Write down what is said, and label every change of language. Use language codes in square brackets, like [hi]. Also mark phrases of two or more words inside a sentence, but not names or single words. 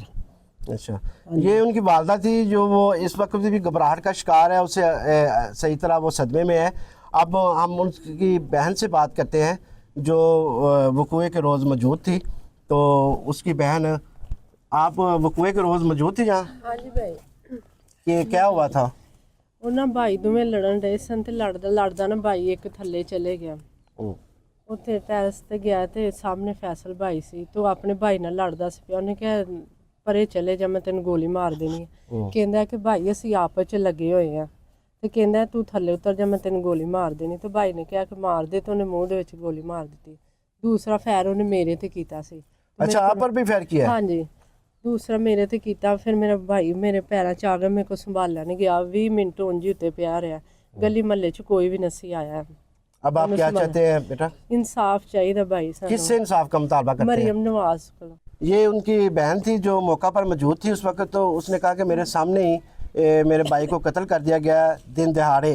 [ur] اچھا، یہ ان کی والدہ تھی جو وہ اس وقت بھی گھبراہٹ کا شکار ہے، اسے صحیح طرح وہ صدمے میں ہے۔ اب ہم ان کی بہن سے بات کرتے ہیں جو وقوعے کے روز موجود تھی۔ تو اس کی بہن، آپ وقوعے کے روز موجود تھی جہاں؟ ہاں جی بھائی، کہ کیا ہوا تھا؟ [pa] ਉਹਨਾਂ ਭਾਈ ਦੋਵੇਂ ਲੜਨ ਡਏ ਸਨ ਤੇ ਲੜਦਾ ਨਾ ਭਾਈ ਇੱਕ ਥੱਲੇ ਚਲੇ ਗਿਆ। ਉੱਥੇ ਟੈਰਸ ਤੇ ਗਿਆ ਤੇ ਸਾਹਮਣੇ ਫੈਸਲ ਭਾਈ ਸੀ ਤੇ ਉਹ ਆਪਣੇ ਭਾਈ ਨਾਲ ਲੜਦਾ ਸੀ ਪਿਆ। ਉਹਨੇ ਕਿਹਾ ਪਰੇ ਚਲੇ ਜਾ, ਮੈਂ ਤੈਨੂੰ ਗੋਲੀ ਮਾਰ ਦੇਣੀ ਹੈ। ਕਹਿੰਦਾ ਕਿ ਭਾਈ ਅਸੀਂ ਆਪਸ ਚ ਲੱਗੇ ਹੋਏ ਆ ਤੇ ਕਹਿੰਦਾ ਤੂੰ ਥੱਲੇ ਉਤਰ ਜਾ, ਮੈਂ ਤੈਨੂੰ ਗੋਲੀ ਮਾਰ ਦੇਣੀ। ਤੇ ਭਾਈ ਨੇ ਕਿਹਾ ਕਿ ਮਾਰ ਦੇ, ਤੇ ਉਹਨੇ ਮੂੰਹ ਦੇ ਵਿੱਚ ਗੋਲੀ ਮਾਰ ਦਿੱਤੀ। ਦੂਸਰਾ ਫੈਰ ਉਹਨੇ ਮੇਰੇ ਤੇ ਕੀਤਾ ਸੀ। [ur] اچھا، آپ پر بھی فائر کیا ہے؟ [pa] ہاں جی، دوسرا میرے تے کیتا۔ پھر میرا بھائی میرے پیراں چ آ گیا، میرے کو سنبھالیا نہیں گیا، 20 منٹ اونج ہی اتنے پیا رہا۔ گلی محلے چ کوئی بھی نہیں آیا۔ [ur] اب آپ کیا چاہتے ہیں بیٹا؟ انصاف چاہیے بھائی کس سے [pa] سانو، [ur] انصاف کا مطالبہ کرتے ہیں؟ مریم نواز کو۔ یہ ان کی بہن تھی جو موقع پر موجود تھی اس وقت، تو اس نے کہا کہ میرے سامنے ہی میرے بھائی کو قتل کر دیا گیا دن دہاڑے۔